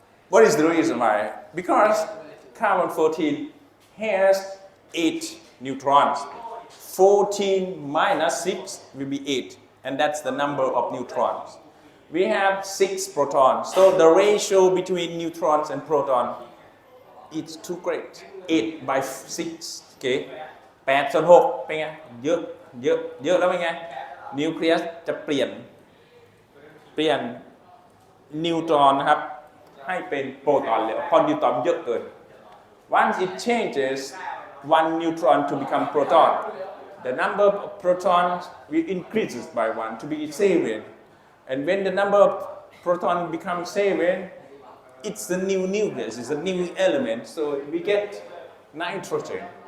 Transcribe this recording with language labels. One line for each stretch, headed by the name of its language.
English: What is the reason why? Because carbon 14 has 8 neutrons. 14 minus 6 will be 8, and that's the number of neutrons. We have 6 protons, so the ratio between neutrons and proton is too great. 8 by 6.
Thai: Okay, 8 ส่วน 6 เป็นไงเยอะแล้วเป็นไงนิวเคลียสจะเปลี่ยนนิวตรอนนะครับให้เป็นโปรตอนเลยเพราะนิวตรอนเยอะเกิน
English: Once it changes one neutron to become proton, the number of protons will increases by 1 to be 7. And when the number of protons becomes 7, it's a new nucleus, it's a new element, so we get nitrogen.